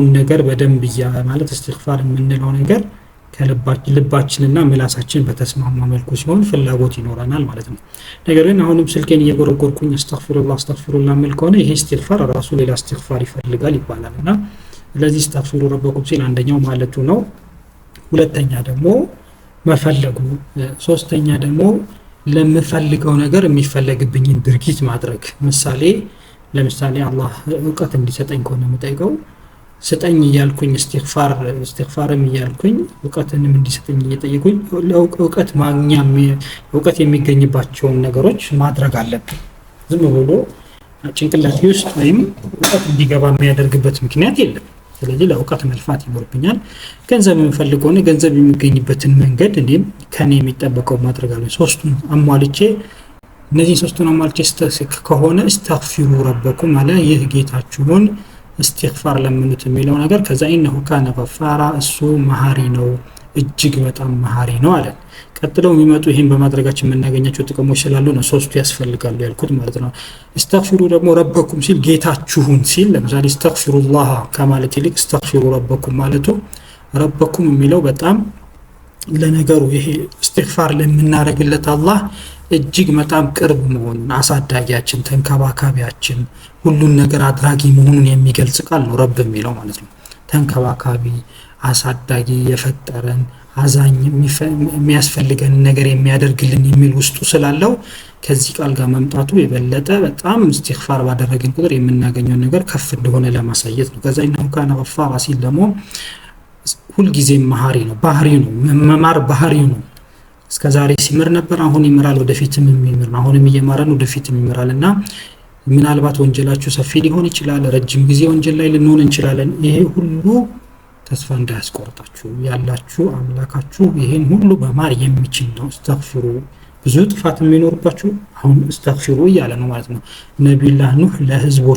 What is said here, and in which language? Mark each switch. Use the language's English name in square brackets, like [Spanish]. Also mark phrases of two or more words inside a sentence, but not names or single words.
[Amharic] ነገር በደንብ ማለት استغفار ምንለው ነገር ከልባችንና ምላሳችን በተስማማ መልኩ ሲሆን ፍላጎት ይኖረናል ማለት ነው ነገር ግን አሁንም ስልኬን እየጎረጎርኩኝ አስተግፊሩላህ ምን ከሆነ ይሄ استغفار ራሱ ሌላ استغفار ይፈልጋል ይባላልና ስለዚህ [Arabic] استغفروا ربكم [Amharic] ሲል አንደኛው ማለቱ ነው ሁለተኛ ደግሞ መፈለጉ ሶስተኛ ደግሞ ለምፈልገው ነገር የሚፈልግብኝን ድርጊት ማድረግ ለምሳሌ አላህ ዕውቀት እንዲሰጠኝ ከሆነ መጠይቀው ስጠኝ ይያልኩኝ استغفارም ይያልኩኝ ዕውቀትንም እንዲሰጠኝ እየጠየቁኝ ዕውቀት ማግኛም ዕውቀት የሚገኝባቸው ነገሮች ማድረግ አለብኝ ዝም ብሎ ጭንቅላቴ ውስጥ ወይም ዕውቀት እንዲገባ የሚያደርግበት ምክንያት የለም ስለዚህ ለዕውቀት መልፋት ይኖርብኛል ገንዘብ የምፈልገው ነው ገንዘብ የሚገኝበትን መንገድ እንዴም ከኔ የሚጠበቀው ማድረግ አለብኝ ሶስቱን አሟልቼ እነዚህ ሶስቱን አሟልቼ ከሆነ [Arabic] استغفروا ربكم [Amharic] አለ ይህ ጌታችሁን استغفار ለምኑት የሚለው ነገር ከዛ [Arabic] إنه كان غفارا [Amharic] እሱ መሐሪ ነው እጅግ በጣም መሐሪ ነው አለ ቀጥለው የሚመጡ ይሄን በማድረጋችን የምናገኛቸው ጥቅሞች ስላሉ ነው ሶስቱ ያስፈልጋሉ ያልኩት ማለት ነው استغفروا ደግሞ ربكم ሲል ጌታችሁን ሲል ለምሳሌ [Arabic] استغفروا الله [Amharic] ከማለት ይልቅ [Arabic] استغفروا ربكم [Amharic] ማለቱ ربكم የሚለው በጣም ለነገሩ ይሄ استغفار ለምናረግለት አላህ እጅግ በጣም ቅርብ መሆኑን አሳዳጊያችን ተንከባካቢያችን ሁሉን ነገር አድራጊ መሆኑን የሚገልጽ ቃል ነው ረብ የሚለው ማለት ነው ተንከባካቢ አሳዳጊ የፈጠረን አዛኝ የሚያስፈልገን ነገር የሚያደርግልን የሚል ውስጡ ስላለው ከዚህ ቃል ጋር መምጣቱ የበለጠ በጣም استغفار ባደረግን ቁጥር የምናገኘው ነገር ከፍ እንደሆነ ለማሳየት ነው ከዛ [Arabic] إنه كان غفارا [Amharic] ሲል ደግሞ ሁሉ ጊዜ መሐሪ ነው ባህሪው ነው መማር ባህሪው ነው እስከዛሬ ሲምር ነበር አሁን ይመራል ወደፊትም ይመራል አሁንም እየማረን ወደፊትም ይመራልና ምናልባት ወንጀላችሁ ሰፊ ሊሆን ይችላል ረጅም ጊዜ ወንጀል ላይ ልንሆን እንችላለን ይሄ ሁሉ ተስፋ እንዳያስቆርጣችሁ ያላችሁ አምላካችሁ ይሄን ሁሉ በማር የሚችል ነው استغفروا ብዙ ጥፋት የሚኖርባችሁ አሁን استغفروا እያለ ነው ማለት ነው ነብዩላህ ኑህ ለህዝቦቹ